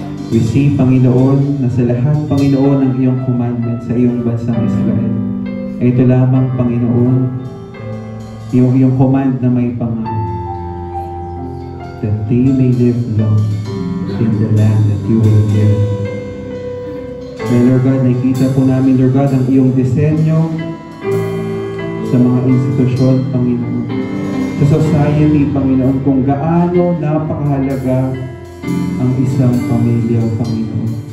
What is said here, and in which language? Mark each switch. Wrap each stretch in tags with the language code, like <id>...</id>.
<tl>We see, Panginoon, na sa lahat, Panginoon, ng iyong commandment sa iyong bansang Israel. Ito lamang, Panginoon, yung iyong command na may pangalan,</tl> <en>that they may live long in the land that you will give.</en> <tl>May Lord God, nakikita po namin, Lord God, ang iyong disenyo sa mga institusyon, Panginoon. Sa society, Panginoon, kung gaano napakahalaga ang isang pamilya, Panginoon.</tl>